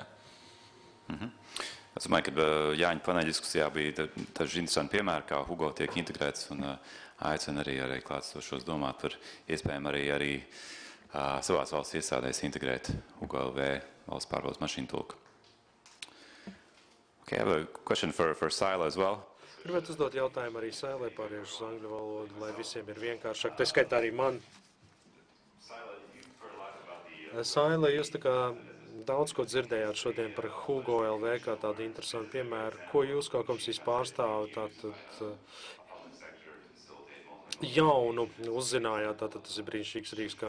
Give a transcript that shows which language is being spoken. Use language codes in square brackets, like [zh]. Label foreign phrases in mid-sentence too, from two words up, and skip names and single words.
[lv] Es domāju, ka Jāņa paneļa diskusijā bija daži interesanti piemēri, kā Hugo tiek integrēts un aicina arī klātsošos domāt par iespējām arī savās valsts iestādēs integrēt Hugo LV valsts pārvaldes mašīnu tulku. [en] Okay, I have a question for Saila as well. [lv] Gribētu uzdot jautājumu arī Sailai pāriešu uz angļu valodu, lai visiem ir vienkāršāk. Tā skaitā arī man. Saila, jūs tā kā daudz ko dzirdējāt šodien par Hugo LV kā tādu interesantu piemēru. Ko jūs kā komisijas pārstāvi tātad jaunu uzzinājāt, tātad tas ir brīnišķīgs rīks, kā